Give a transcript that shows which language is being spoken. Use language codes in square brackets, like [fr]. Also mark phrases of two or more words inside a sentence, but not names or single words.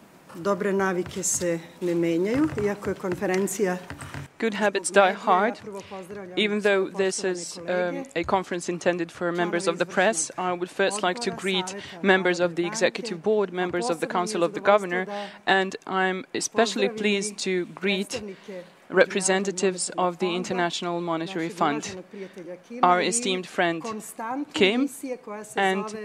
[sr] Dobre navike se ne menjaju, iako je konferencija. [en] Good habits die hard. Even though this is a conference intended for members of the press, I would first like to greet members of the Executive Board, members of the Council of the Governor, and I'm especially pleased to greet representatives of the International Monetary Fund, our esteemed friend Kim, and